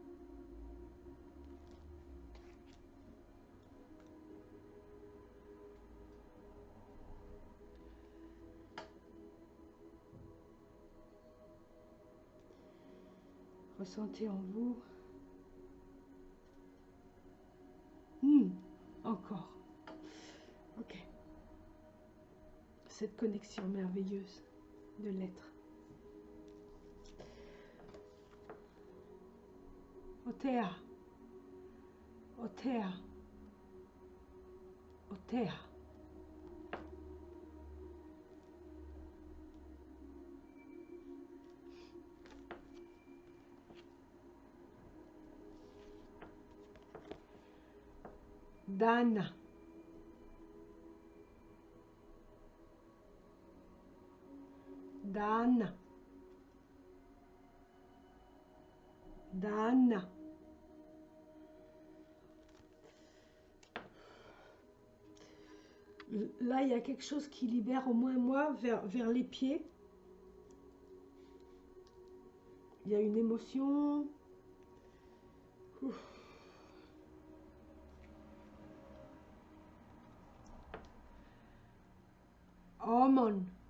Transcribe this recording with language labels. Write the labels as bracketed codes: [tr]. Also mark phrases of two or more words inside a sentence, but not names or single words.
[fr] Ressentez en vous. Encore. Ok. Cette connexion merveilleuse de l'être. Otea. Otea. Otea. Dana. Dana. Dana. Là, il y a quelque chose qui libère au moins moi vers les pieds. Il y a une émotion. Ouf. Hormone.